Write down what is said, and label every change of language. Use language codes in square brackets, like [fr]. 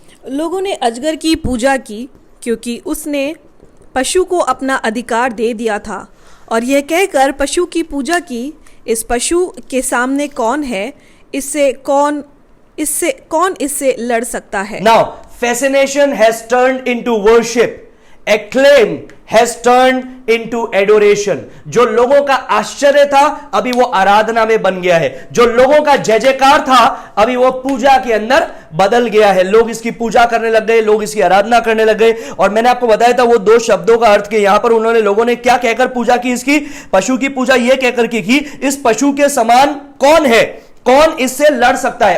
[hi] लोगों ने अजगर की पूजा की क्योंकि उसने पशु को अपना अधिकार दे दिया था, और यह कहकर पशु की पूजा की, इस पशु के सामने कौन है? इससे कौन इससे लड़ सकता है? [en] Now fascination has turned into worship, acclaim has turned into adoration। [hi] जो लोगों का आश्चर्य था अभी वो आराधना में बन गया है, जो लोगों का जय जयकार था अभी वो पूजा के अंदर बदल गया है। लोग इसकी पूजा करने लग गए, लोग इसकी आराधना करने लग गए। और मैंने आपको बताया था वो 2 शब्दों का अर्थ के, यहां पर लोगों ने क्या कहकर पूजा की? इसकी पशु की पूजा ये कहकर की इस पशु के समान कौन है, कौन इससे लड़ सकता है।